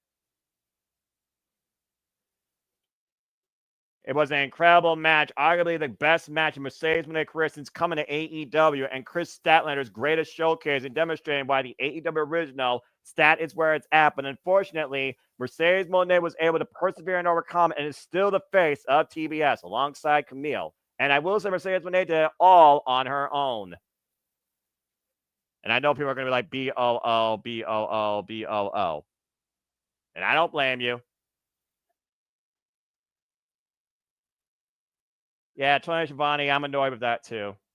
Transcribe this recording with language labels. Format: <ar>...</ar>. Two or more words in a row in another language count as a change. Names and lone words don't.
<en>It was an incredible match, arguably the best match in Mercedes Moné's career since coming to AEW, and Chris Statlander's greatest showcase and demonstrating why the AEW original stat is where it's at. But unfortunately, Mercedes Moné was able to persevere and overcome and is still the face of TBS alongside Camille. And I will say Mercedes Moné did it all on her own. And I know people are going to be like, B-O-O, B-O-O, B-O-O. And I don't blame you. Yeah, Tony Schiavone, I'm annoyed with that too.</en>